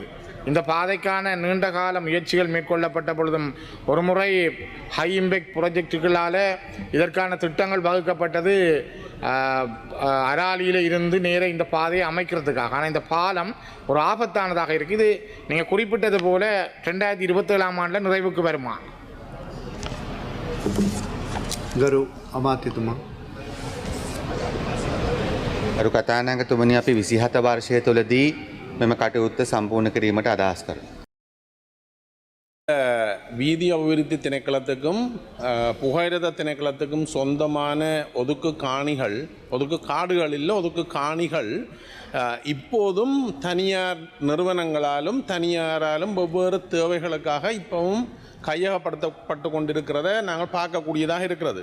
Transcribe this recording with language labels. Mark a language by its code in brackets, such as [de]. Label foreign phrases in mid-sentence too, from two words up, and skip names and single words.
[ta] இந்த பாதைக்கான நீண்டகால முயற்சிகள் மேற்கொள்ளப்பட்ட பொழுதும் ஒரு முறை [en] high impact projects [ta] இதற்கான திட்டங்கள் வகுக்கப்பட்டது அராலியில் இருந்து நேர இந்த பாதையை அமைக்கிறதுக்காக. ஆனால் இந்த பாலம் ஒரு ஆபத்தானதாக இருக்குது. இது நீங்கள் குறிப்பிட்டது போல 2027ஆம் ஆண்டில் நிறைவுக்கு வருமா? [si] ගරු අමාත්‍යතුමා අරු කතානායකතුමනි අපි 27 වර්ෂය තුළදී මෙම කටයුත්ත සම්පූර්ණ කිරීමට අදහස් කරනවා. [ta] வீதி அபிவிருத்தி திணைக்களத்துக்கும் புகையிரத திணைக்களத்துக்கும் சொந்தமான ஒதுக்கு காடுகள் இல்லை, ஒதுக்கு காணிகள் இப்போதும் தனியார் நிறுவனங்களாலும் தனியாராலும் வெவ்வேறு தேவைகளுக்காக இப்போவும் கையகப்படுத்தப்பட்டு கொண்டிருக்கிறத நாங்கள் பார்க்கக்கூடியதாக இருக்கிறது.